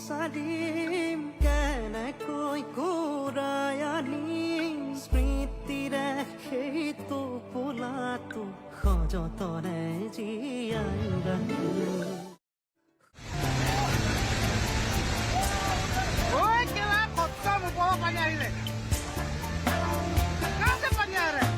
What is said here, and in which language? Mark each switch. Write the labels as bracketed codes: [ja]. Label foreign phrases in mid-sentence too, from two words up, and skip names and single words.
[as] পাৰিম কেনেকৈ ঘূৰাই আনিম স্মৃতিৰে সেইটো পোলাটো সযতনে জীয়াই ৰাখিম। [hi] पानी आइले कहाँ से पानी आ रहा है?